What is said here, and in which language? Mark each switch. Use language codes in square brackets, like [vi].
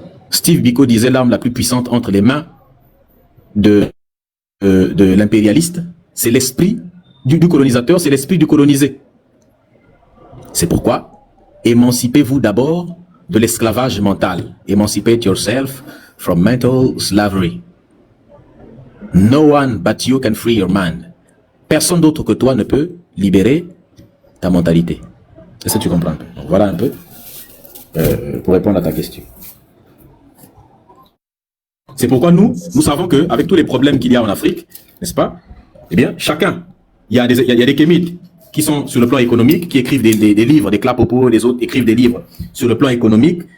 [fr] Steve Biko disait l'arme la plus puissante entre les mains de l'impérialiste, c'est l'esprit du colonisateur, c'est l'esprit du colonisé. C'est pourquoi émancipez-vous d'abord de l'esclavage mental. [en] Emancipate yourself from mental slavery. No one but you can free your mind. [fr] Personne d'autre que toi ne peut libérer ta mentalité. Est-ce que tu comprends? Donc voilà un peu pour répondre à ta question. C'est pourquoi nous savons qu'avec tous les problèmes qu'il y a en Afrique, n'est-ce pas? Eh bien, chacun, il y a des kémites qui sont sur le plan économique, qui écrivent des livres, des Klapopo, les autres écrivent des livres sur le plan économique.